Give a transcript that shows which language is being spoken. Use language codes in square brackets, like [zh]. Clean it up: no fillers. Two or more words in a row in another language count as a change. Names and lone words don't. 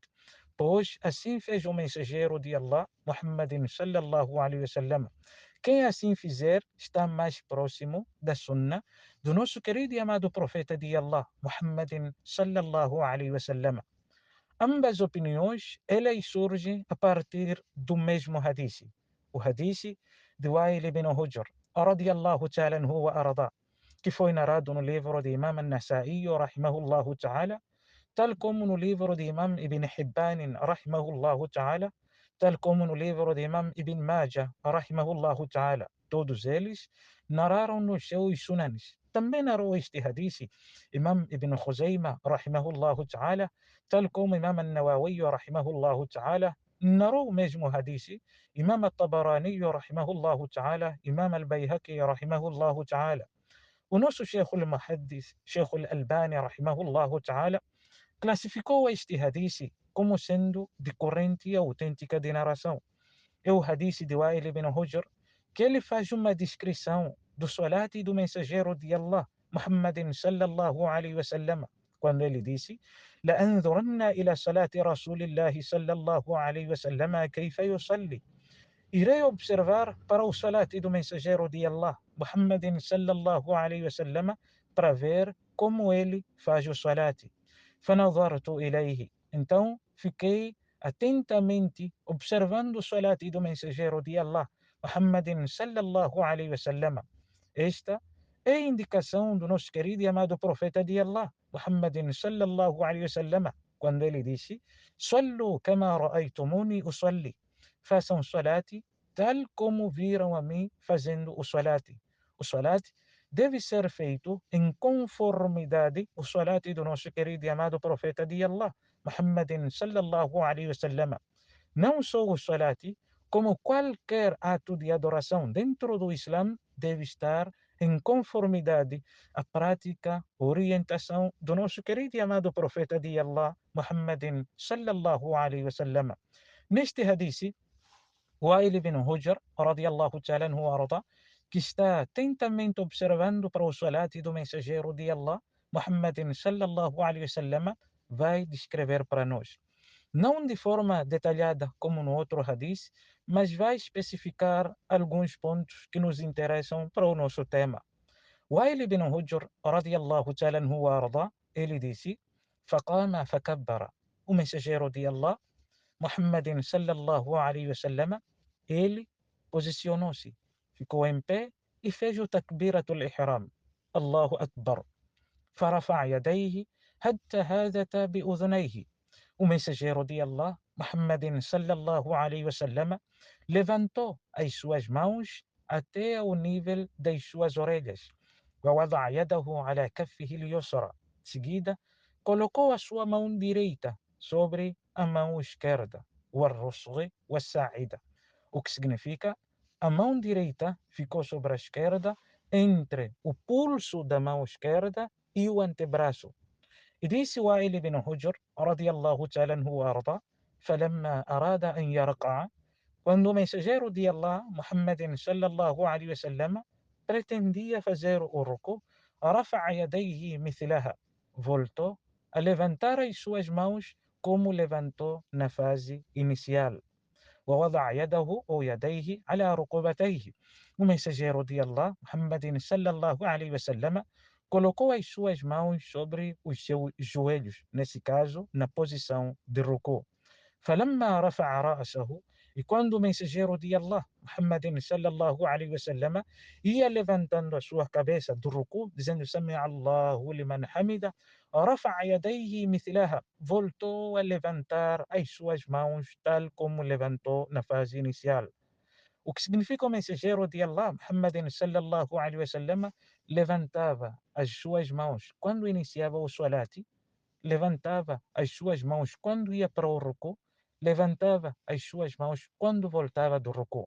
[pt] Pois assim fez o mensageiro de Allah, Muhammadin [ar] صلى الله عليه وسلم. [pt] Quem assim fizer está mais próximo da Sunnah do nosso querido e amado profeta de Allah, Muhammadin [ar] صلى الله عليه وسلم. [pt] Ambas opiniões, elas surgem a partir do mesmo hadith. O hadith de Wa'il ibn Hujr, [ar] رضي الله تعالى عنه وأرضاه, [pt] que foi narrado no livro de Imam al-Nasa'i, [ar] رحمه الله تعالى, [pt] tal como no livro de Imam Ibn Hibban, [ar] رحمه الله تعالى, [pt] tal como no livro de Imam Ibn Majah, [ar] رحمه الله تعالى. [pt] Todos eles narraram nos seus sunanes. Também narrou este hadith Imam Ibn Khuzaymah, [ar] رحمه الله تعالى, [pt] tal como Imam al-Nawawi, [ar] رحمه الله تعالى, [pt] narrou o mesmo hadith Imam al-Tabarani, [ar] رحمه الله تعالى, [pt] Imam al-Bayhaqi, [ar] رحمه الله تعالى. [pt] O nosso [ar] الشيخ المحدث, [pt] Sheikh al-Albani, [ar] رحمه الله تعالى, [pt] classificou este hadith como sendo de corrente autêntica de narração. É o hadith de Wa'il ibn Hujr, que ele faz uma descrição do salati do mensageiro de Allah, Muhammadin [ar] صلى الله عليه وسلم, [pt] quando ele disse: [ar] لأنظرن إلى صلاة رسول الله صلى الله عليه وسلم كيف يصلي. [pt] Irei observar para o salati do mensageiro de Allah, Muhammadin [ar] صلى الله عليه وسلم, [pt] para ver como ele faz o salati. [ar] فنظرت إليه. [pt] Então, fiquei atentamente observando o salati do mensageiro de Allah, Muhammadin [ar] صلى الله عليه وسلم. [pt] Esta é a indicação do nosso querido e amado profeta de Allah, Muhammadin [ar] صلى الله عليه وسلم, [pt] quando ele disse: [ar] "صلوا كما رأيتموني أصلي." [pt] Façam salati tal como viram a mim fazendo o salati. O salati deve ser feito em conformidade o salati do nosso querido e amado profeta de Allah, Muhammadin [ar] صلى الله عليه وسلم. [pt] Não só o salati, como qualquer ato de adoração dentro do Islã deve estar em conformidade à prática, orientação do nosso querido e amado profeta de Allah, Muhammadin [ar] صلى الله عليه وسلم. [pt] Neste hadith, Wa'il ibn Hujr, [ar] رضي الله تعالى عنه وأرضاه, [pt] que está atentamente observando para o salati do mensageiro de Allah, Muhammadin [ar] صلى الله عليه وسلم, [pt] vai descrever para nós. Não de forma detalhada como no outro hadith, mas vai especificar alguns pontos que nos interessam para o nosso tema. Wa'il ibn Hujr, [ar] رضي الله تعالى عنه وأرضاه, [pt] ele disse: [ar] فقام فكبر. [pt] O mensageiro de Allah, Muhammadin [ar] صلى الله عليه وسلم, [pt] ele posicionou-se, ficou em pé e fez o [ar] تكبيرة الإحرام. الله أكبر. فرفع يديه حتى هادت بأذنيه. [pt] O mensageiro de Allah, Muhammadin [ar] صلى الله عليه وسلم, [pt] levantou as suas mãos até ao nível das suas orelhas. [ar] ووضع يده على كفه اليسرى. [pt] Seguida, colocou a sua mão direita sobre a mão esquerda. [ar] والرسغ والساعدة. [pt] O que significa a mão direita ficou sobre a esquerda entre o pulso da mão esquerda e o antebraço. E disse Wa'il ibn Hujr, [ar] رضي الله تعالى عنه وأرضاه, فلما أراد أن يرقع, [pt] quando o mensageiro de Allah, Muhammadin [ar] صلى الله عليه وسلم, [pt] pretendia fazer o ruku, [ar] رفع يديه مثلها, [pt] voltou a levantar as suas mãos como levantou na fase inicial. [ar] ووضع يده أو يديه على ركبتيه. [pt] O mensageiro de Allah, Muhammad [ar] صلى الله عليه وسلم, [pt] colocou as suas mãos sobre os seus joelhos, nesse caso, na posição de ruku. [ar] فلما رفع رأسه [pt] e quando o mensageiro de Allah, Muhammad [ar] صلى الله عليه وسلم, [pt] ia levantando a sua cabeça do ruku, dizendo [ar] سمع الله لمن حمده, رفع يديه مثلها, [pt] voltou a levantar as suas mãos tal como levantou na fase inicial. O que significa o mensageiro de Allah, Muhammad [ar] صلى الله عليه وسلم, [pt] levantava as suas mãos quando iniciava o salati, levantava as suas mãos quando ia para o ruku, levantava as suas mãos quando voltava do ruku.